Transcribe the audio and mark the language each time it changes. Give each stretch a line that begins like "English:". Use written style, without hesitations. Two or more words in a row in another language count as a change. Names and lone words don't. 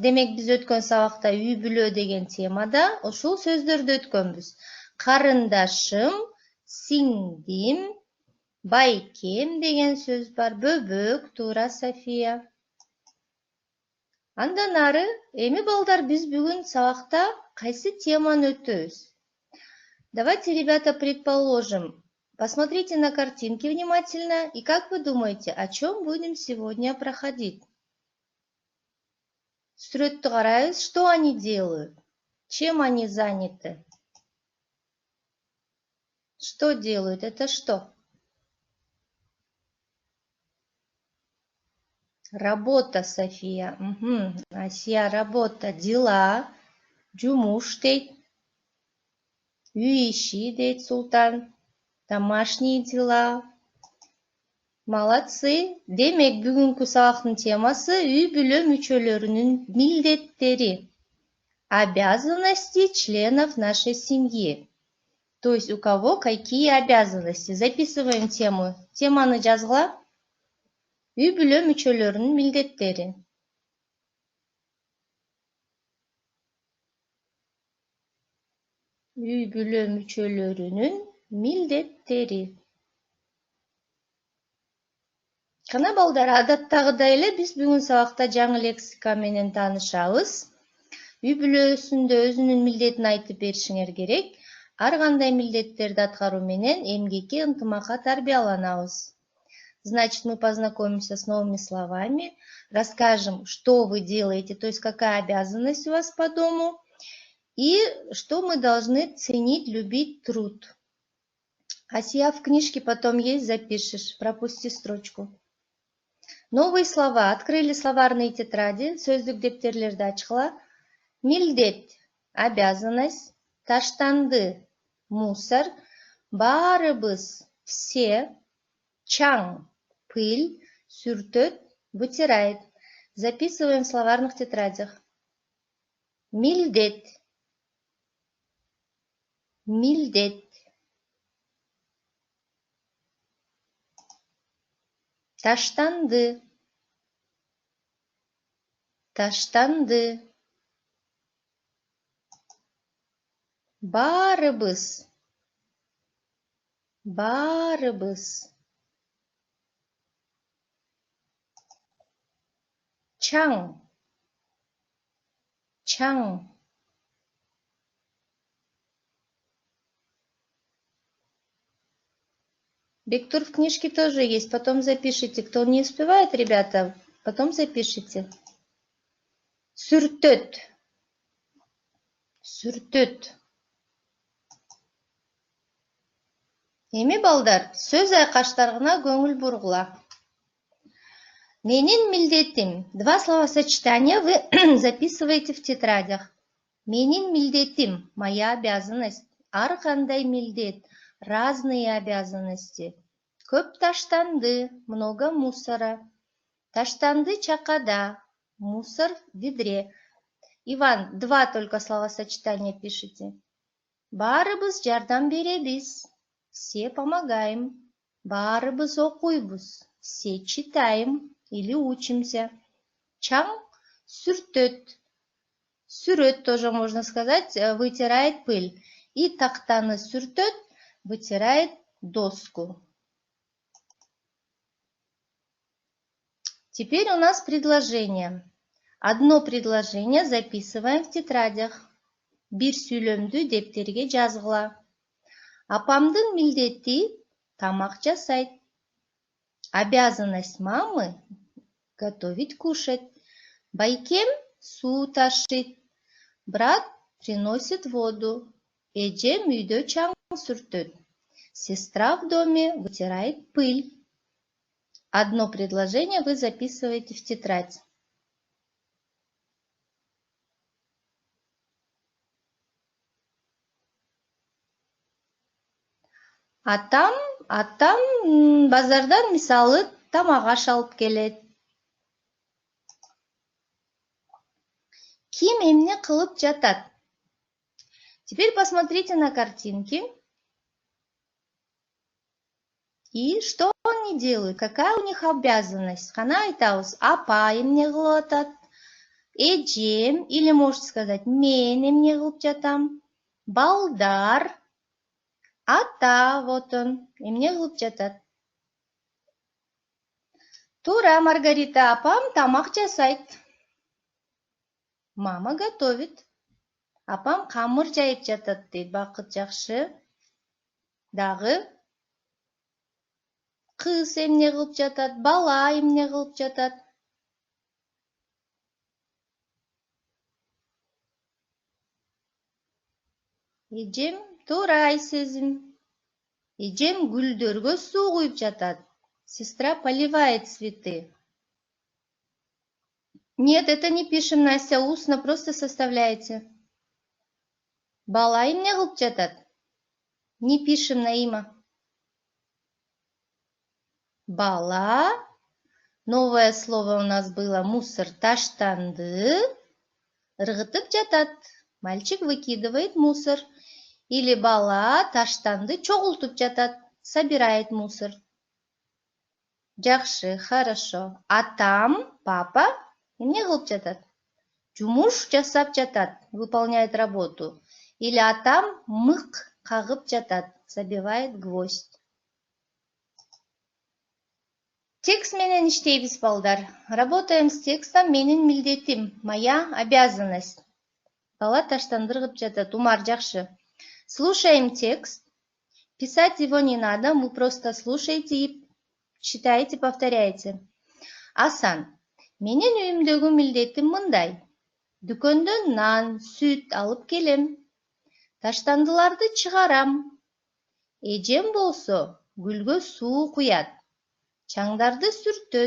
Kyrgyz: Демек, биз өткөн сабакта үй бүлө деген темада ушул сөздөрдү өткөнбүз. Карындашым, сиңдим, байкем деген сөз бар. Бөбөк, туура, София. Андан ары, эми балдар, биз бүгүн сабакта кайсы теманы өтөбүз?
Russian: Давайте, ребята, предположим, посмотрите на картинки внимательно, и как вы думаете, о чем будем сегодня проходить?
Kyrgyz: Сүрөттү карайбыз,
Russian: что они делают? Чем они заняты? Что делают? Это что? Работа, София. Асия, работа. Дела.
Kyrgyz: Жумуш дейт. Үй иши дейт Султан.
Russian: Домашние дела. Молодцы.
Kyrgyz: Демек, бүгүнкү сабактын темасы үй бүлө мүчөлөрүнүн милдеттери.
Russian: Обязанности членов нашей семьи. То есть у кого какие обязанности. Записываем тему.
Kyrgyz: Теманы жазгыла. Үй бүлө мүчөлөрүнүн милдеттери. Үй бүлө мүчөлөрүнүн милдеттери. Кана балдар, адаттагыдай эле биз бүгүн сабакта жаңы лексика менен таанышабыз. Үй бүлөсүндө өзүнүн милдетин айтып беришиңер керек. Ар кандай милдеттерди аткаруу менен эмгекке, ынтымакка тарбияланабыз.
Russian: Значит, мы познакомимся с новыми словами, расскажем, что вы делаете, то есть какая обязанность у вас по дому, и что мы должны ценить, любить труд. Асия, в книжке потом есть, запишешь, пропусти строчку. Новые слова. Открыли словарные тетради,
Kyrgyz: сөздүк дептерлерди ачкыла. Милдет, обязанность, таштанды, мусор, баарыбыз,
Russian: все, Чаң, пыль, сүртөт, вытирает. Записываем в словарных тетрадях.
Kyrgyz: Милдет. Милдет. Таштанды. Таштанды. Барыбыз. Барыбыз. Чаң. Чаң.
Russian: Бектур в книжке тоже есть, потом запишите. Кто не успевает, ребята, потом запишите.
Kyrgyz: Сүртөт. Сүртөт. Эми балдар, сөз айкаштарына көңүл бургула. Менин милдетим.
Russian: Два словосочетания вы записываете в тетрадях.
Kyrgyz: Менин милдетим,
Russian: моя обязанность.
Kyrgyz: Ар кандай милдет,
Russian: разные обязанности.
Kyrgyz: Көп таштанды,
Russian: много мусора.
Kyrgyz: Таштанды чакада,
Russian: мусор в ведре. Иван, два только словосочетания пишите.
Kyrgyz: Барыбыз жардам беребиз.
Russian: Все помогаем.
Kyrgyz: Барыбыз окуйбуз.
Russian: Все читаем или учимся.
Kyrgyz: Чаң сүртөт.
Russian: Сүрөт тоже можно сказать, вытирает пыль. И
Kyrgyz: тактаны сүртөт,
Russian: вытирает доску. Теперь у нас предложение. Одно предложение записываем в тетрадях.
Kyrgyz: Бир сүйлөмдү дептерге жазгыла. Апамдын милдети тамак жасайт.
Russian: Обязанность мамы готовить кушать.
Kyrgyz: Байкем суу ташыйт.
Russian: Брат приносит воду.
Kyrgyz: Эжем үйдө чаң сүртөт.
Russian: Сестра в доме вытирает пыль. Одно предложение вы записываете в тетрадь.
Kyrgyz: Атам базардан мисалы тамак аш алып келет. Ким эмне кылып жатат?
Russian: Теперь посмотрите на картинки. И что они делают? Какая у них обязанность?
Kyrgyz: Кана айтабыз, апа эмне кылып атат? Эжем,
Russian: или можете сказать,
Kyrgyz: мен эмне кылып жатам? Балдар. Ата,
Russian: вот он,
Kyrgyz: эмне кылып жатат? Туура, Маргарита, апам тамак жасайт.
Russian: Мама готовит.
Kyrgyz: Апам камыр жайып жатат дейт. Бакыт жакшы. Дагы кыз эмне кылып жатат? Бала эмне кылып жатат? Эжем, туура Айсезим. Эжем гүлдөргө суу куюп жатат.
Russian: Сестра поливает цветы. Нет, это не пишем, Настя, устно просто составляете.
Kyrgyz: Бала эмне кылып жатат?
Russian: Не пишем, Наима.
Kyrgyz: Бала.
Russian: Новое слово у нас было мусор.
Kyrgyz: Таштанды. Ыргытып жатат.
Russian: Мальчик выкидывает мусор.
Kyrgyz: Или бала таштанды чогултуп жатат.
Russian: Собирает мусор. Жакшы, хорошо.
Kyrgyz: Атам, папа эмне кылып жатат? Жумуш жасап жатат.
Russian: Выполняет работу.
Kyrgyz: Или атам мык кагып жатат.
Russian: Забивает гвоздь.
Kyrgyz: Текст менен иштейбиз, балдар.
Russian: Работаем с текстом.
Kyrgyz: Менин милдетим,
Russian: моя обязанность.
Kyrgyz: Бала таштанды ыргытып жатат. Умар, жакшы.
Russian: Слушаем текст. Писать его не надо, вы просто слушаете и читаете, повторяете.
Kyrgyz: Асан, менин үйүмдөгү милдетим мындай. Дүкөндөн нан, сүт алып келем. Таштандыларды чыгарам. Эжем болсо гүлгө суу куят. Чаңдарды сүртөт.